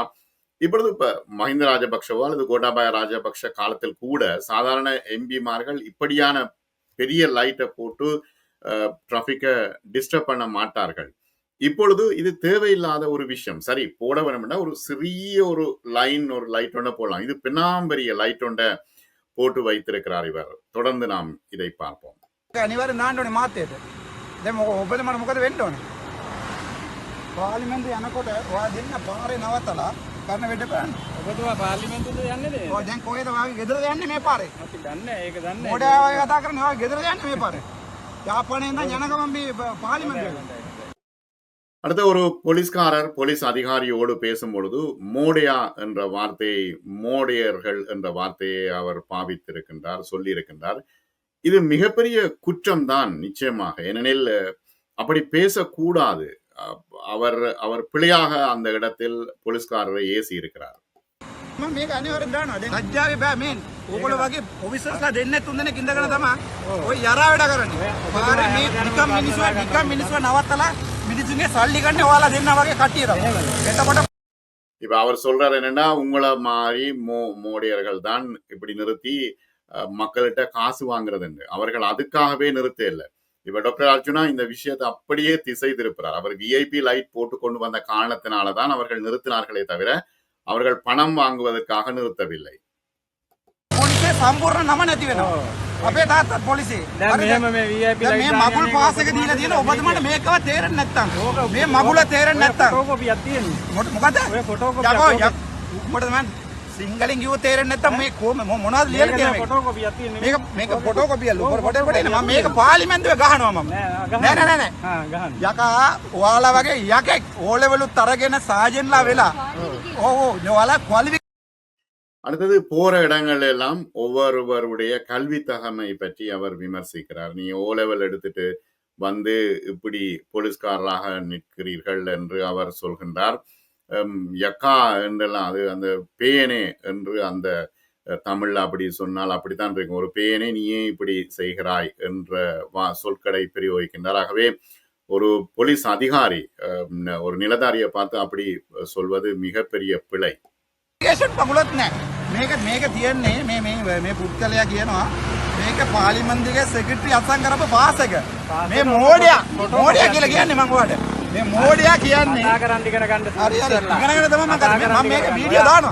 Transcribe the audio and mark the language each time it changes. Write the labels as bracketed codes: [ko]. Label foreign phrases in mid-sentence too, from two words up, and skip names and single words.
[ta] இப்பொழுது இப்ப மஹிந்த ராஜபக்ஷவோ அல்லது கோட்டாபாய ராஜபக்ஷ காலத்தில் கூட சாதாரண எம்பிமார்கள் இப்படியான பெரிய லைட்டை போட்டு [en] traffic disturb [ta] பண்ண மாட்டார்கள். இப்பொழுது இது தேவையில்லாத ஒரு விஷயம். சரி, போட வேணும்னா ஒரு சிறிய ஒரு லைட் ஒன்றை போடலாம். இது பின்னாம்பெரிய லைட் ஒன்றை போட்டு வைத்திருக்கிறார் இவர். தொடர்ந்து நாம் இதை பார்ப்போம். [si] අනිවාර්යෙන් දාන්න ඕනේ මාත්‍යයට. දැන් ඔබතුමාට මොකද වෙන්න ඕනේ? පාර්ලිමේන්තුව යනකොට ඔයා දෙන්න පාරේ නවත්තලා කරන වැඩ බලන්න. ඔබතුමා පාර්ලිමේන්තුවට යන්නේ නේද? ඔය දැන් කොහෙද ඔයාගේ ගෙදරද යන්නේ මේ පාරේ? අපි දන්නේ ඒක දන්නේ. මොඩයා වගේ කතා කරන්නේ ඔයාගේ ගෙදරද යන්නේ මේ පාරේ? යාපනයෙන් ඉඳන් යන ගමන් මේ පාර්ලිමේන්තුවට. [ta] அடுத்த ஒரு போலீஸ்காரர் போலீஸ் அதிகாரியோடு பேசும் பொழுது மோடியா என்ற வார்த்தையை, மோடியர்கள் என்ற வார்த்தையை அவர் பாவித்திருக்கின்றார், சொல்லியிருக்கின்றார். இது மிகப்பெரிய குற்றம் தான் நிச்சயமாக. ஏனெனில் அப்படி பேசக்கூடாது. அவர் பிழையாக அந்த இடத்தில் போலீஸ்காரரை ஏசி இருக்கிறார். [si] මේක අනිවාර්යෙන් දානවා. දැන් ලැජ්ජාවේ බෑ මේ ඕගොල්ලෝ වගේ ඔෆිසර්ස්ලා දෙන්නේ තුන් දෙනෙක් ඉඳගෙන තමයි ඔය යරා වැඩ කරන්නේ. පාරේ මේ නිකම් මිනිස්සු නවත්තලා මිනිස්සුන්ගේ සල්ලි ගන්න ඔයාලා දෙන්නා වගේ කට්ටිය තමයි. එතකොට [ta] இப்ப அவர் சொல்றாரு என்னன்னா உங்களை மாதிரி மோடியர்கள் தான் இப்படி நிறுத்தி மக்கள்கிட்ட காசு வாங்குறதுன்னு அவர்கள் அதுக்காகவே நிறுத்த இல்லை. இப்ப டாக்டர் அர்ஜுனா இந்த விஷயத்தை அப்படியே திசை திருப்புறார். அவர் [en] VIP light [ta] போட்டு கொண்டு வந்த காரணத்தினாலதான் அவர்கள் நிறுத்தினார்களே தவிர அவர்கள் பணம் வாங்குவதற்காக நிறுத்தவில்லை. [si] පොලිසිය සම්පූර්ණ නම නැති වෙනවා. අපේ තාත්තත් පොලිසිය. දැන් මෙහෙම මේ VIP දැන් මේ මගුල් පාස් එක දීලා තියෙන ඔබතුමාට මේකව තේරෙන්නේ නැත්තම්. මේ මගුල තේරෙන්නේ නැත්තම්. ෆොටෝකොපියක් තියෙනවා. මොකද? ඔය ෆොටෝකොපියක්. උඹට මම සිංහලෙන් කිව්ව තේරෙන්නේ නැත්තම් මේ මොනවද ලියලා තියෙන්නේ? ෆොටෝකොපියක් තියෙනවා. මේක ෆොටෝකොපිය ලොකර ෆොටෝ කොට එන්නේ. මම මේක පාර්ලිමේන්තුවේ ගහනවා මම. නෑ. හා ගහන්න. යකා ඔයාලා වගේ යකෙක් [en] O level [si] අරගෙන සාජන්ලා වෙලා. ඔව් ඔයාලා ක්වොලිෆි [ta] அடுத்தது போற இடங்கள் எல்லாம் ஒவ்வொருவருடைய கல்வி தகமை பற்றி அவர் விமர்சிக்கிறார். நீ [en] O level [ta] எடுத்துட்டு வந்து இப்படி போலீஸ்காரராக நிற்கிறீர்கள் என்று அவர் சொல்கின்றார். யக்கா என்றெல்லாம் அது அந்த பேயனே என்று அந்த தமிழ்ல அப்படி சொன்னால் அப்படித்தான் இருக்கும். ஒரு பேயனே நீயே இப்படி செய்கிறாய் என்ற சொற்களை பிரயோகிக்கின்றார். ஆகவே ஒரு போலீஸ் அதிகாரி ஒரு நிலதாரியை பார்த்து அப்படி சொல்வது மிகப்பெரிய பிழை. [si] පගුලත් නෑ. මේක තියන්නේ මේ පුද්ගලයා කියනවා මේක පාර්ලිමේන්තුවේ [en] secretary assign [si] කරපු පාස් එක. මේ මෝඩයා කියලා කියන්නේ මම ඔයාලට. මේ මෝඩයා කියන්නේ කතා කරන්න ඉගෙන ගන්න. හරි ඉගෙනගෙන තමයි මම මේක වීඩියෝ දානවා.